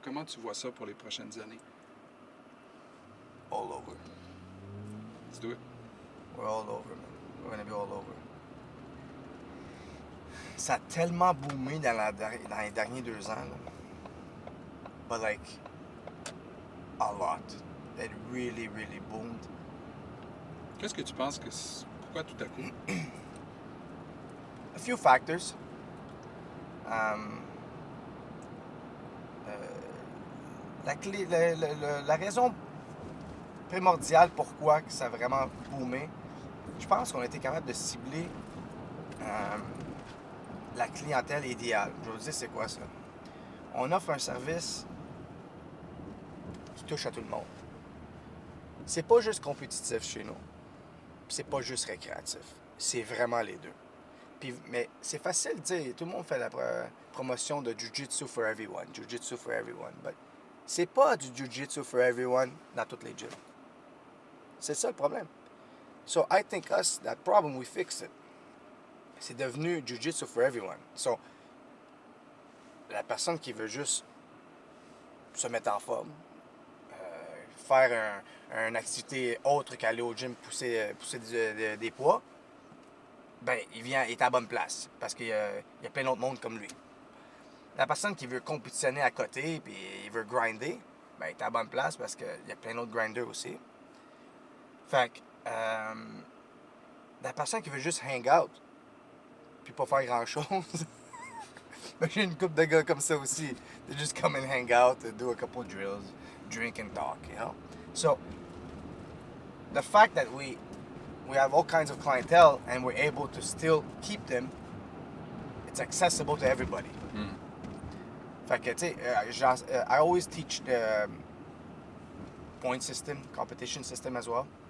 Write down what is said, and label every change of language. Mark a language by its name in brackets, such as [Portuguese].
[French] Comment tu vois ça pour les prochaines années? [English] All over. Let's do it. We're all over, man. We're gonna be all over. [French] Ça a tellement boomé dans les derniers 2 ans. [English] Là. But like, a lot. It really, really boomed. [French] Qu'est-ce que tu penses que pourquoi tout à coup? [English] A few factors. [French] La raison primordiale pourquoi que ça a vraiment boomé, je pense qu'on a été capable de cibler la clientèle idéale. Je vais vous dire c'est quoi ça. On offre un service qui touche à tout le monde. C'est pas juste compétitif chez nous. C'est pas juste récréatif. C'est vraiment les deux. Mais c'est facile de dire, tout le monde fait la promotion de [English] Jiu-jitsu for everyone, Jiu-jitsu for everyone. [French] But c'est pas du [English] Jiu-jitsu for everyone [French] dans toutes les gyms. C'est ça le problème. [English] So I think that problem, we fixed it. [French] C'est devenu [English] Jiu-jitsu for everyone. [French] So, la personne qui veut juste se mettre en forme, faire une activité autre qu'aller au gym pousser des poids, ben, il est à la bonne place parce qu'il y a plein d'autres monde comme lui. La personne qui veut compétitionner à côté puis il veut grinder, ben, il est à la bonne place parce qu'il y a plein d'autres grinders aussi. Fait que la personne qui veut juste [English] hang out [French] puis pas faire grand chose, ben, j'ai une couple de gars comme ça aussi. [English] They just come and hang out, do a couple drills, drink and talk, you know. So the fact that we have all kinds of clientele and we're able to still keep them, it's it's accessible to everybody. Mm. [French] Fait que, tu sais, [English] I always teach the point system, competition system as well.